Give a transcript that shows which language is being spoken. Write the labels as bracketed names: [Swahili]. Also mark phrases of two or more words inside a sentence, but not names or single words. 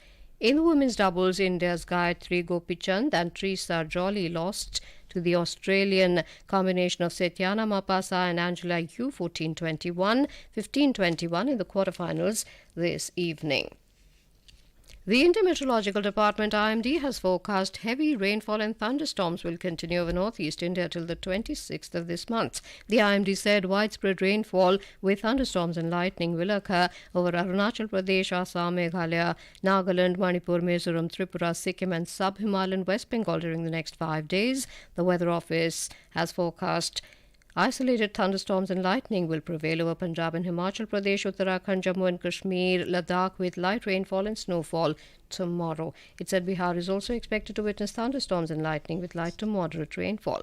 [English] In the women's doubles, India's Gayatri Gopichand and Trisa Jolly lost to the Australian combination of Setyana Mapasa and Angela Yu 14-21, 15-21 in the quarterfinals this evening. The Indian Meteorological Department IMD has forecast heavy rainfall and thunderstorms will continue over northeast India till the 26th of this month. The IMD said widespread rainfall with thunderstorms and lightning will occur over Arunachal Pradesh, Assam, Meghalaya, Nagaland, Manipur, Mizoram, Tripura, Sikkim and Sub-Himalayan West Bengal during the next 5 days. The Weather Office has forecast isolated thunderstorms and lightning will prevail over Punjab and Himachal Pradesh, Uttarakhand, Jammu and Kashmir, Ladakh with light rainfall and snowfall tomorrow. It said Bihar is also expected to witness thunderstorms and lightning with light to moderate rainfall.